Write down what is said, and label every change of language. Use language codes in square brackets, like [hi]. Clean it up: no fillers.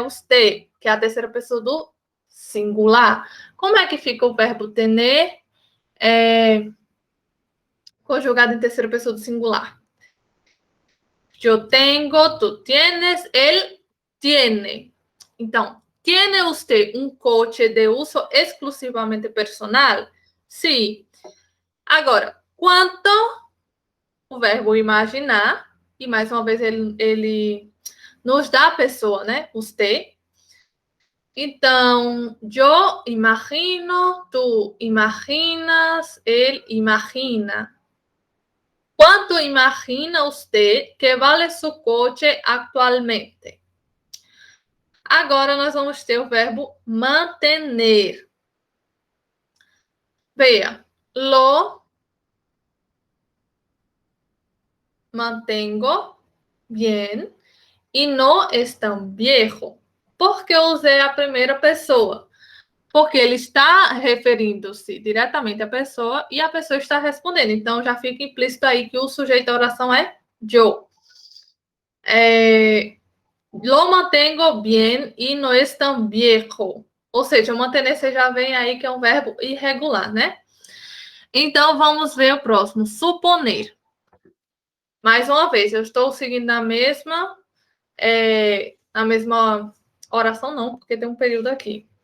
[pt] Usted, que é a terceira pessoa do singular. Como é que fica o verbo tener conjugado em terceira pessoa do singular? Eu tenho, [es] tu tienes, [pt] ele tiene. Então, [es] ¿tiene usted un coche de uso exclusivamente personal? [pt] Sim. Agora, quanto o verbo imaginar, e mais uma vez ele nos dá a pessoa, né? Usted. Então, eu imagino, tu imaginas, ele imagina. [es] Quanto imagina usted que vale su coche atualmente? [pt] Agora nós vamos ter o verbo mantener. Veja, lo [es] mantengo bien e no es tan viejo. [pt] Por que eu usei a primeira pessoa? Porque ele está referindo-se diretamente à pessoa e a pessoa está respondendo. Então, já fica implícito aí que o sujeito da oração é yo. [es] Lo mantengo bien y no es tan viejo. [pt] Ou seja, manter-se já vem aí que é um verbo irregular, né? Então, vamos ver o próximo. Suponer. Mais uma vez, eu estou seguindo na mesma oração, não, porque tem um período aqui.